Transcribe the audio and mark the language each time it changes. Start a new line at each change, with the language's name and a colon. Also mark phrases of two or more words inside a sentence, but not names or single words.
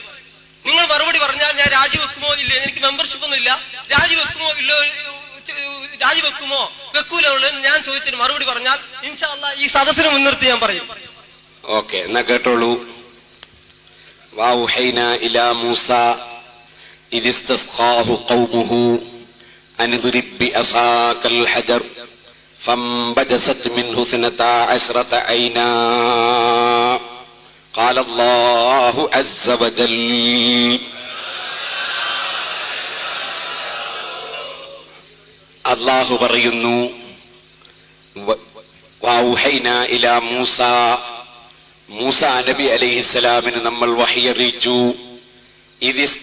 Malayalam: നിങ്ങൾ മറുപടി പറഞ്ഞാൽ ഞാൻ രാജിവെക്കുമോ ഇല്ല, എനിക്ക് മെമ്പർഷിപ്പ് ഒന്നും ഇല്ല, രാജിവെക്കുമോ ഇല്ലോ, രാജിവെക്കുമോ വെക്കൂലോ എന്ന് ഞാൻ ചോദിച്ചതിന് മറുപടി പറഞ്ഞാൽ
Arabic: إن شاء الله
Malayalam: ഈ സദസ്സിനെ മുൻനിർത്തി ഞാൻ പറയും. ഓക്കെ, എന്നാ കേട്ടോളൂ.
Arabic: وأوحينا إلى موسى إذ استسقاه قومه أن اضرب بعصاك الحجر فانبجست منه 12 عينا قال الله عز وجل
Malayalam: അല്ലാഹു പറയുന്നു,
Arabic: وأوحينا إلى موسى,
Malayalam: മൂസ നബി അലൈഹിസ്സലാമിന് നമ്മൾ വഹി അറിയിച്ചു.